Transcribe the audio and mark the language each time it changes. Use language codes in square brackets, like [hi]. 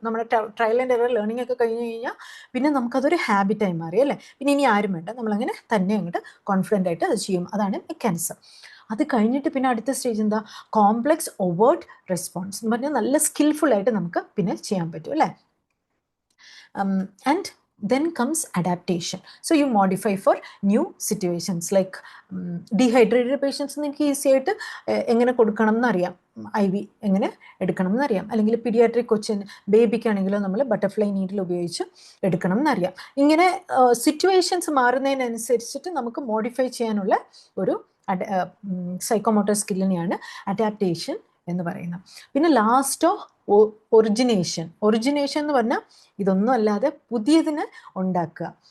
[ml] നമ്മുടെ trial and error learning ഒക്കെ കഴിഞ്ഞ് കഴിഞ്ഞാൽ പിന്നെ നമുക്കതൊരു ഹാബിറ്റായി മാറി അല്ലേ. പിന്നെ ഇനി ആരും വേണ്ട, നമ്മളങ്ങനെ തന്നെ അങ്ങോട്ട് കോൺഫിഡൻ്റ് ആയിട്ട് അത് ചെയ്യും. അതാണ് മെക്കാനിസം. അത് കഴിഞ്ഞിട്ട് പിന്നെ അടുത്ത സ്റ്റേജ് എന്താ? കോംപ്ലക്സ് ഒവേർട്ട് റെസ്പോൺസ് എന്ന് പറഞ്ഞാൽ നല്ല സ്കിൽഫുൾ ആയിട്ട് നമുക്ക് പിന്നെ ചെയ്യാൻ പറ്റും അല്ലേ. [en] And then comes adaptation. So you modify for new situations like dehydrated patients [ml] നിങ്ങൾക്ക് ഈസി ആയിട്ട് എങ്ങനെ കൊടുക്കണം എന്നറിയാം, IV എങ്ങനെ എടുക്കണം എന്നറിയാം. അല്ലെങ്കിൽ പീഡിയാട്രിക് കൊച്ചിന് ബേബിക്കാണെങ്കിലോ നമ്മൾ ബട്ടർഫ്ലൈ നീഡിൽ ഉപയോഗിച്ച് എടുക്കണം എന്നറിയാം. ഇങ്ങനെ സിറ്റുവേഷൻസ് മാറുന്നതിനനുസരിച്ചിട്ട് നമുക്ക് മോഡിഫൈ ചെയ്യാനുള്ള ഒരു സൈക്കോമോട്ടർ സ്കില്ലിനെയാണ് അഡാപ്റ്റേഷൻ എന്ന് പറയുന്നത്. പിന്നെ ലാസ്റ്റോ ഒറിജിനേഷൻ. ഒറിജിനേഷൻ എന്ന് പറഞ്ഞാൽ ഇതൊന്നും അല്ലാതെ പുതിയതിന് ഉണ്ടാക്കുക.